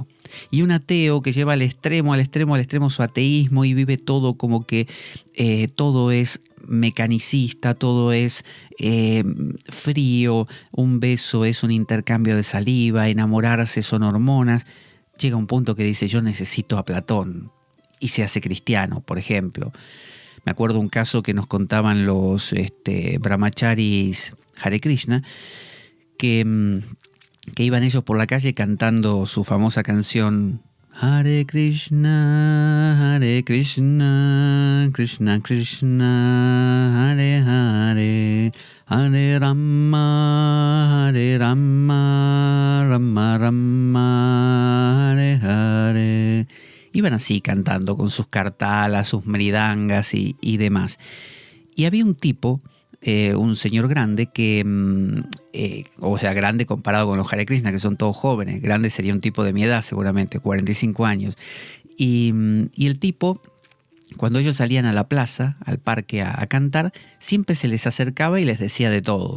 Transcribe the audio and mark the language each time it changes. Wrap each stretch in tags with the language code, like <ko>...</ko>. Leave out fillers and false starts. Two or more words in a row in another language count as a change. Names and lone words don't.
<es>Y un ateo que lleva al extremo su ateísmo y vive todo como que todo es mecanicista, todo es frío, un beso es un intercambio de saliva, enamorarse son hormonas, llega un punto que dice: yo necesito a Platón, y se hace cristiano, por ejemplo. Me acuerdo un caso que nos contaban los brahmacharis Hare Krishna, que iban ellos por la calle cantando su famosa canción</es> <sa>Hare Krishna, Krishna Krishna, Hare Hare,</sa> <es>Hare Rama, Rama Rama, Hare Hare. Iban así cantando con sus kartalas, sus mridangas y demás. Y había un tipo, un señor grande, que, grande comparado con los Hare Krishna, que son todos jóvenes. Grande sería un tipo de mi edad, seguramente, 45 años. Y el tipo, cuando ellos salían a la plaza, al parque a cantar, siempre se les acercaba y les decía de todo.</es>